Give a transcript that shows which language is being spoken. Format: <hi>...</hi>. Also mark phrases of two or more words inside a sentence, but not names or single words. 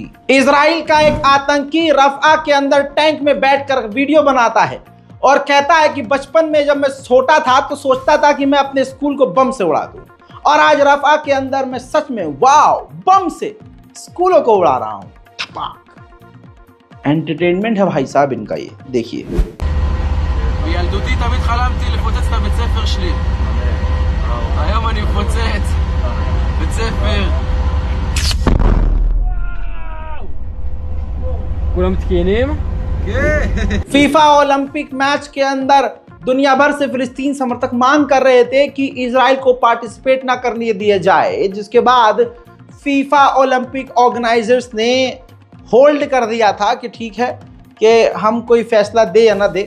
<hi>इजराइल का एक आतंकी रफ़ा के अंदर टैंक में बैठकर वीडियो बनाता है और कहता है कि बचपन में जब मैं छोटा था तो सोचता था कि मैं अपने स्कूल को बम से उड़ा दूं, और आज रफ़ा के अंदर मैं सच में वाव बम से स्कूलों को उड़ा रहा हूं। एंटरटेनमेंट है भाई साहब इनका, ये देखिए।</hi> <he>בילדותי תמיד חלמתי לפוצץ את הבית ספר שלי. היום אני מפוצץ בית ספר. כולם תקינים?</he> <hi>फीफा ओलंपिक मैच के अंदर दुनिया भर से फिलिस्तीन समर्थक मांग कर रहे थे कि इजराइल को पार्टिसिपेट ना करने दिया जाए, जिसके बाद फीफा ओलंपिक ऑर्गेनाइजर्स ने होल्ड कर दिया था कि ठीक है कि हम कोई फैसला दे या ना दे।</hi>